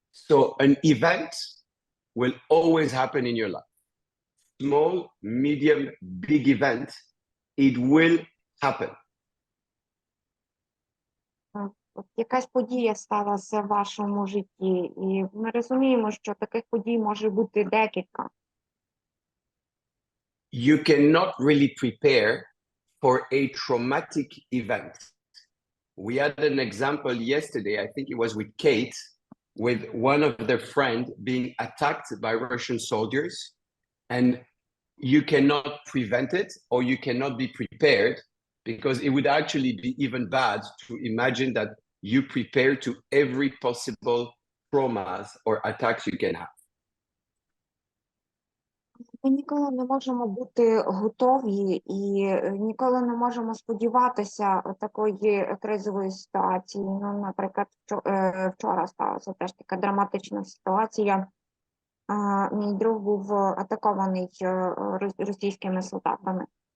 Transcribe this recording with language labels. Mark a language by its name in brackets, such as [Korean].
[English] So an event will always happen in your life. Small, medium, big event, it will happen. [Ukrainian] Якась подія сталася в вашому житті, і ми розуміємо, що таких подій може бути декілька. [English] You cannot really prepare for a traumatic event. We had an example yesterday, I think it was with Kate, with one of their friends being attacked by Russian soldiers, and you cannot prevent it or you cannot be prepared, because it would actually be even bad to imagine that you prepare to every possible traumas or attacks you can have. [Ukrainian] Ми ніколи не можемо бути готові і ніколи не можемо сподіватися такої кризової ситуації. Ну, наприклад, вчора сталася теж така драматична ситуація. Мій друг був атакований російськими солдатами.